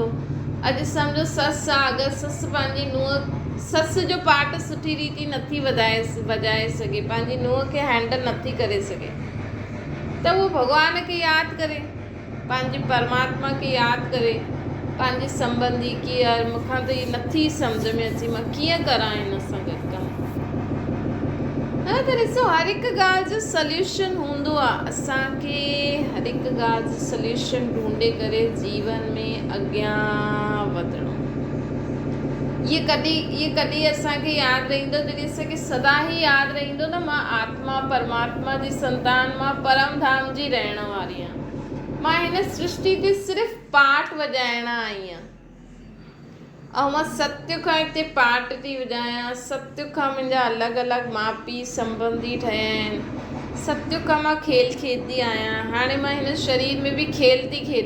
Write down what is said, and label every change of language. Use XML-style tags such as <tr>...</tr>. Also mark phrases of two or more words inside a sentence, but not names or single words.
<sd>अॼु सम्झो ससु आहे, अगरि ससु पंहिंजी नुंहं, ससु जो पाठ सुठी रीति नथी वॼाए सघे, पंहिंजी नुंहं खे हैंडल नथी करे सघे, त उहो भॻवान खे यादि करे, पंहिंजे परमात्मा खे यादि करे, पंहिंजे संबंधी की यार मूंखां त इहा नथी सम्झ में अचे, मां कीअं करां हिन सां गॾु कमु। हा त ॾिसो हर हिकु ॻाल्हि जो सल्यूशन हूंदो आहे, असांखे हर हिकु ॻाल्हि जो सल्यूशन ढूंढे करे जीवन में अॻियां वधिणो। ये कॾहिं असांखे यादि रहंदो जॾहिं असांखे सदा ई यादि रहंदो न मां आत्मा परमात्मा जी संतान, मां परम धाम जी रहण वारी आहियां। मां हिन सृष्टि ते सिर्फ़ु पाठ वॼाइण आई आहियां ऐं मां सत्य खां हिते पाठ थी वॼायां। सत्य खां मुंहिंजा अलॻि अलॻि माउ पीउ संबंधी ठहिया आहिनि। सत्य खां मां खेल खेॾंदी आहियां। हाणे मां हिन शरीर में बि खेल थी खेॾां।</sd>